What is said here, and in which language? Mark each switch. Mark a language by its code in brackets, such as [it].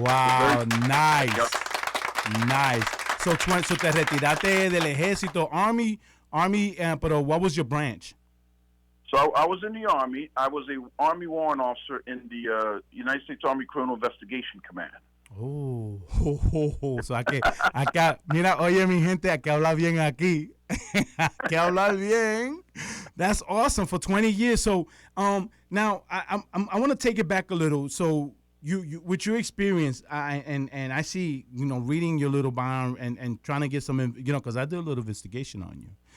[en] Wow, nice. So te retiraste del ejército, Army, pero what was your branch? So I was in the Army. I was a Army warrant officer in the United States Army Criminal Investigation Command. [es] Oh, so acá, mira, oye mi gente, hay que hablar bien aquí. Hay que hablar bien. [en] That's awesome for 20 years. So, now I want to take it back a little. So, you with your experience, and I see, reading your little bio and trying to get some, because I did a little investigation on you.